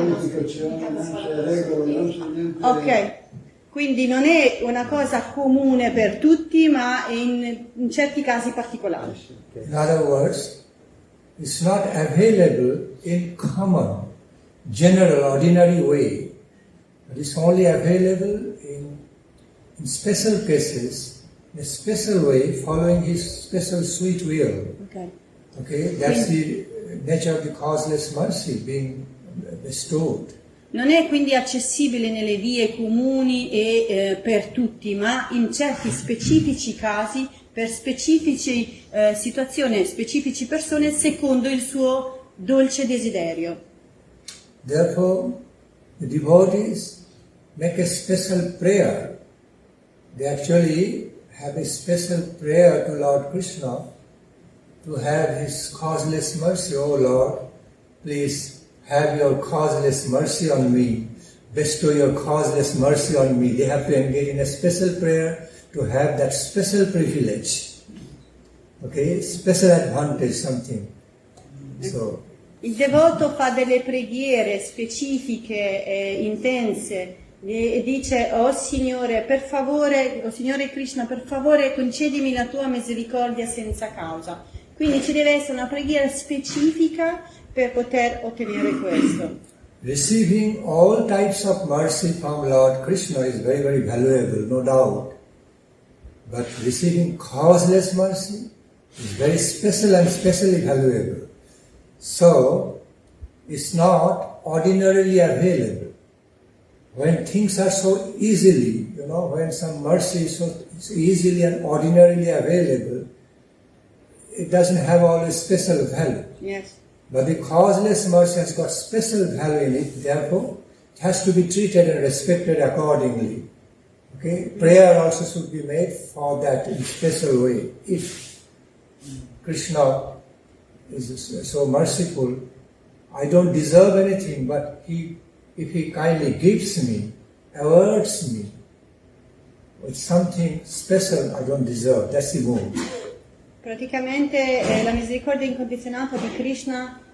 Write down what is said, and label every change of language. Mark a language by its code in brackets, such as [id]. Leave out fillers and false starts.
[it] è qualificazione, non c'è regola, non c'è niente. Ok. Quindi non è una cosa comune per tutti, ma in certi casi particolari. [en] In other words, it's not available in common, general, ordinary way. But it's only available in special cases, in a special way, following His special sweet will. Ok. Okay, that's the nature of the causeless mercy being bestowed. [it] Non è quindi accessibile nelle vie comuni e per tutti, ma in certi specifici casi, per specifici situazioni, specifici persone, secondo il suo dolce desiderio. [en] Therefore, the devotees make a special prayer. They actually have a special prayer to Lord Krishna to have His causeless mercy. Oh Lord, please have your causeless mercy on me. Bestow your causeless mercy on me. They have to engage in a special prayer to have that special privilege. Okay, special advantage, something. So, [it] Il devoto fa delle preghiere specifiche e intense e dice: oh Signore, per favore, oh Signore Krishna, per favore concedimi la tua misericordia senza causa. Quindi ci deve essere una preghiera specifica per poter ottenere questo. [en] receiving all types of mercy from Lord Krishna is very, very valuable, no doubt. But receiving causeless mercy is very special and specially valuable. So, it's not ordinarily available. When things are so easily, when some mercy is so easily and ordinarily available, it doesn't have always special value. Yes. But the causeless mercy has got special value in it, therefore it has to be treated and respected accordingly. Okay? Prayer also should be made for that in a special way. If Krishna is so merciful, I don't deserve anything, but if He kindly gives me, awards me with something special I don't deserve, that's the mood. [it] Praticamente la misericordia incondizionata di Krishna